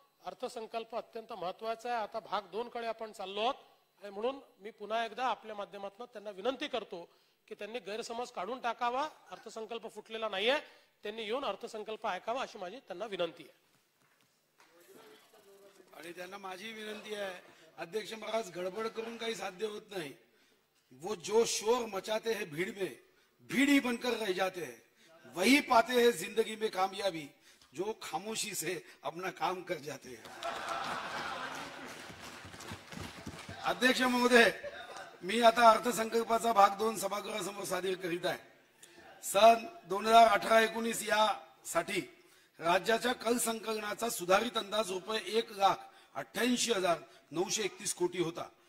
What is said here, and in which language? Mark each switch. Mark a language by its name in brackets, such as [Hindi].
[Marathi] अर्थसंकल्प अत्यंत महत्वाचा आहे. आता भाग 2 कडे आपण चाललो आहोत आणि म्हणून मी पुन्हा एकदा आपल्या माध्यमातून त्यांना विनंती करतो की त्यांनी गैरसमज काढून टाकावा. अर्थसंकल्प फुटलेला नाहीये. त्यांनी येऊन अर्थसंकल्प ऐकावा अशी माझी त्यांना विनंती आहे. आणि त्यांना माझी विनंती आहे, अध्यक्ष महाराज, गडबड करून काही साध्य होत नाही. [Hindi] वो जो शोर मचाते हैं भीड़ में, भीड़ ही बनकर रह जाते हैं. वही पाते हैं जिंदगी में कामयाबी जो खामोशी से अपना काम कर जाते हैं. [Marathi] अध्यक्ष महोदय, मी आता अर्थसंकल्पाचा भाग 2 सभागृहासमोर सादर करीत आहे. सन 2018-19 यासाठी राज्याच्या कल संकलनाचा सुधारित अंदाज रुपये 1,88,931 कोटी होता.